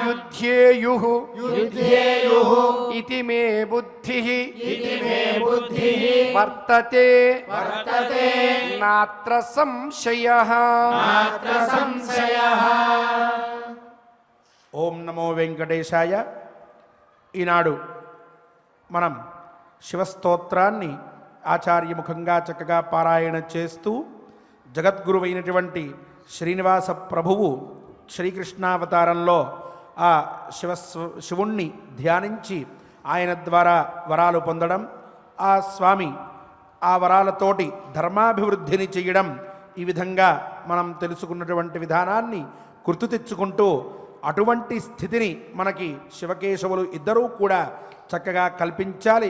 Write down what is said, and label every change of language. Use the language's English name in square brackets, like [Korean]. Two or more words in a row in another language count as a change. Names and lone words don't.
[Sanskrit] युध्येयुः युध्येयुः इति मे बुद्धिः इति मे बुद्धिः वर्तते वर्तते नात्र संशयः नात्र संशयः ఓం నమో వెంకటేశాయ. [Telugu] ఈనాడు మనం శివస్తోత్రాన్ని ఆచార్యముఖంగా చక్కగా పారాయణ చేస్తూ జగద్గురువైనటువంటి శ్రీనివాస ప్రభువు శ్రీకృష్ణావతారంలో ఆ శివుణ్ణి ధ్యానించి ఆయన ద్వారా వరాలు పొందడం, ఆ స్వామి ఆ వరాలతోటి ధర్మాభివృద్ధిని చేయడం, ఈ విధంగా మనం తెలుసుకున్నటువంటి విధానాన్ని గుర్తు తెచ్చుకుంటూ అటువంటి స్థితిని మనకి శివకేశవులు ఇద్దరూ కూడా చక్కగా కల్పించాలి.